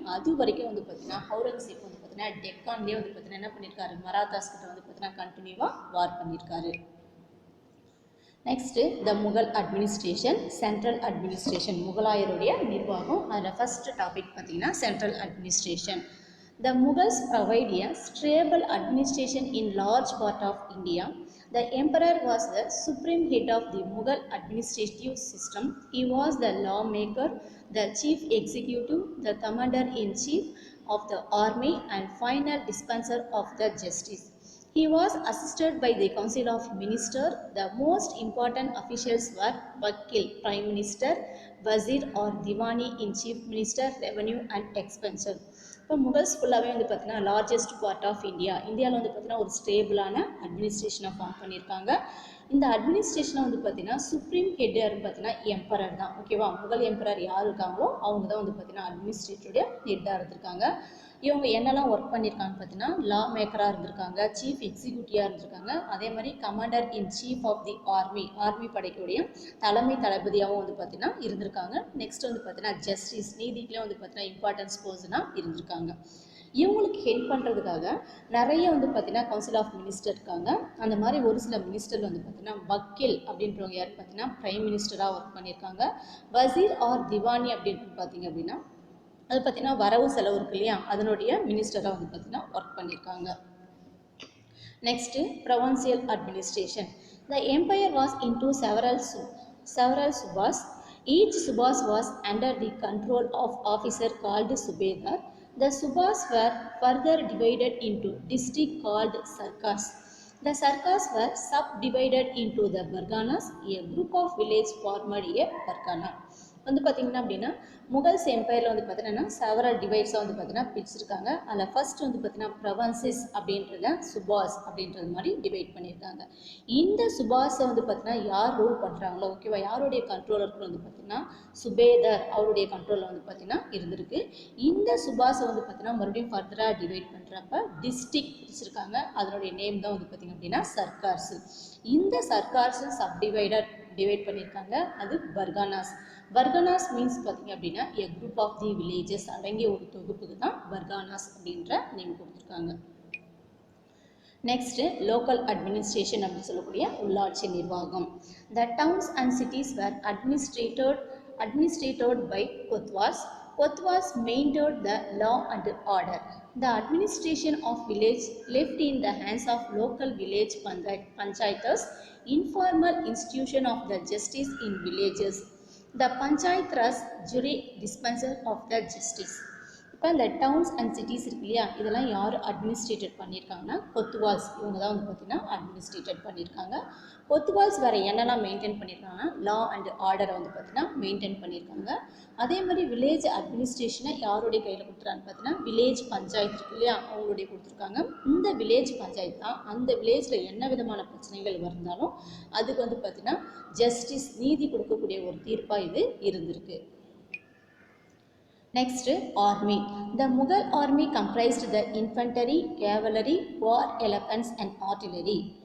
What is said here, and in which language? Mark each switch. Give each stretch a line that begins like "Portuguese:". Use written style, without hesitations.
Tamil: அது வரைக்கும் வந்து பார்த்தீங்கன்னா அவுரங்கசீப் வந்து பார்த்தீங்கன்னா டெக்கான்லேயே வந்து பார்த்தீங்கன்னா என்ன பண்ணியிருக்காரு, மராத்தாஸ் கிட்ட வந்து பார்த்தீங்கன்னா கண்டினியூவாக வார் பண்ணியிருக்காரு.
English: next the Mughal administration, central administration,
Tamil: முகலாயருடைய நிர்வாகம். அதில் ஃபர்ஸ்ட் டாபிக் பார்த்தீங்கன்னா central administration.
English: The Mughals provide a stable administration in large part of India. The emperor was the supreme head of the Mughal administrative system. He was the lawmaker, the chief executive, the commander-in-chief of the army, and final dispenser of the justice. He was assisted by the Council of Ministers. The most important officials were Vakil, Prime Minister, Wazir or Diwani in Chief Minister, Revenue and Expenditure.
Tamil: இப்போ Mughals ஃபுல்லாகவே வந்து பார்த்தீங்கன்னா largest part of இந்தியாவில் வந்து பார்த்தீங்கன்னா ஒரு ஸ்டேபிளான அட்மினிஸ்ட்ரேஷனை form பண்ணியிருக்காங்க. இந்த அட்மினிஸ்ட்ரேஷனை வந்து பார்த்தீங்கன்னா சுப்ரீம் ஹெட் யாருன்னு பார்த்தீங்கன்னா எம்பரர் தான். ஓகேவா, முகல் எம்பரர் யார் இருக்காங்களோ அவங்க தான் வந்து பார்த்தீங்கன்னா அட்மினிஸ்ட்ரேட்டருடைய ஹெட்டாக இருந்திருக்காங்க. இவங்க என்னெல்லாம் ஒர்க் பண்ணியிருக்காங்கன்னு பார்த்தீங்கன்னா லா மேக்கராக இருந்திருக்காங்க, சீஃப் எக்ஸிக்யூட்டிவாக இருந்திருக்காங்க, அதே மாதிரி
English: commander in chief of the army
Tamil: படைக்குடைய தலைமை தளபதியாகவும் வந்து பார்த்தீங்கன்னா இருந்திருக்காங்க. நெக்ஸ்ட் வந்து பார்த்தீங்கன்னா ஜஸ்டிஸ், நீதிக்குலேயும் வந்து பார்த்தீங்கன்னா இம்பார்ட்டன்ஸ் பர்சனாக இருந்திருக்காங்க. இவங்களுக்கு ஹெல்ப் பண்ணுறதுக்காக நிறைய வந்து பார்த்தீங்கன்னா கவுன்சில் ஆஃப் மினிஸ்டர் இருக்காங்க. அந்த மாதிரி ஒரு சில மினிஸ்டர் வந்து பார்த்தீங்கன்னா வக்கீல் அப்படின்றவங்க யார் பார்த்தீங்கன்னா பிரைம் மினிஸ்டராக ஒர்க் பண்ணியிருக்காங்க. வசீர் ஆர் திவானி அப்படின்ட்டு பார்த்தீங்க அப்படின்னா அது பார்த்தீங்கன்னா வரவு செலவு இருக்கு இல்லையா, அதனுடைய மினிஸ்டராக வந்து பார்த்தீங்கன்னா ஒர்க் பண்ணியிருக்காங்க.
English: Next provincial administration. The empire was into several subas. Each subas was under the control of officer called subedar. The subas were further divided into districts called sarkars. The sarkars were subdivided into the parganas. A group of village formed a pargana.
Tamil: வந்து பார்த்தீங்கன்னா அப்படின்னா Mughals எம்பையரில் வந்து பார்த்தீங்கன்னா several டிவைட்ஸாக வந்து பார்த்தீங்கன்னா பிரிச்சிருக்காங்க. அதில் first வந்து பார்த்தீங்கன்னா ப்ரொவன்சஸ் அப்படின்றத சுபாஸ் அப்படின்றது மாதிரி டிவைட் பண்ணியிருக்காங்க. இந்த சுபாஸை வந்து பார்த்தீங்கன்னா யார் ரூல் பண்ணுறாங்களோ, ஓகேவா, யாருடைய கண்ட்ரோலருக்கு வந்து பார்த்தீங்கன்னா சுபேதர் அவருடைய கண்ட்ரோலில் வந்து பார்த்தீங்கன்னா இருந்திருக்கு. இந்த சுபாஸை வந்து பார்த்தீங்கன்னா மறுபடியும் ஃபர்தராக டிவைட் பண்ணுறப்ப டிஸ்ட்ரிக்ட் பிரிச்சிருக்காங்க. அதனுடைய நேம் தான் வந்து பார்த்தீங்க அப்படின்னா சர்க்கார்ஸ். இந்த சர்க்கார்ஸ் டிவைட் பண்ணியிருக்காங்க. அது பர்கானாஸ். பர்கானாஸ் மீன்ஸ் பார்த்தீங்க அப்படின்னா
English: a group of the villages
Tamil: அடங்கிய ஒரு தொகுப்புக்கு தான் பர்கானாஸ் அப்படின்ற நேம் கொடுத்துருக்காங்க. நெக்ஸ்ட்டு லோக்கல் அட்மினிஸ்ட்ரேஷன் அப்படின்னு சொல்லக்கூடிய உள்ளாட்சி நிர்வாகம்.
English: The towns and cities were administrated by Kotwas. Kotwas maintained the law and order. The administration of village left in the hands of local village panchayatas, informal institution of the justice in villages. The panchayat runs jury dispenser of the justice.
Tamil: இப்போ இந்த
English: towns and cities
Tamil: இருக்கு இல்லையா, இதெல்லாம் யார் administrated பண்ணியிருக்காங்கன்னா கொத்துவால்ஸ், இவங்க தான் வந்து பார்த்தீங்கன்னா அட்மினிஸ்ட்ரேட்டட் பண்ணியிருக்காங்க. கொத்துவால்ஸ் வேறு என்னெல்லாம் மெயின்டைன் பண்ணியிருக்காங்கன்னா லா அண்ட் ஆர்டரை வந்து பார்த்தீங்கன்னா மெயின்டைன் பண்ணியிருக்காங்க. அதே மாதிரி வில்லேஜ் அட்மினிஸ்ட்ரேஷனை யாருடைய கையில் கொடுத்துறான்னு பார்த்தீங்கன்னா வில்லேஜ் பஞ்சாயத்து இருக்கு இல்லையா, அவங்களுடைய கொடுத்துருக்காங்க. இந்த வில்லேஜ் பஞ்சாயத்து தான் அந்த வில்லேஜில் என்ன விதமான பிரச்சனைகள் வந்தாலும் அதுக்கு வந்து பார்த்தீங்கன்னா ஜஸ்டிஸ், நீதி கொடுக்கக்கூடிய ஒரு தீர்ப்பாக இது இருந்திருக்கு.
English: Next, army. The Mughal army comprised the infantry, cavalry, war elephants and artillery.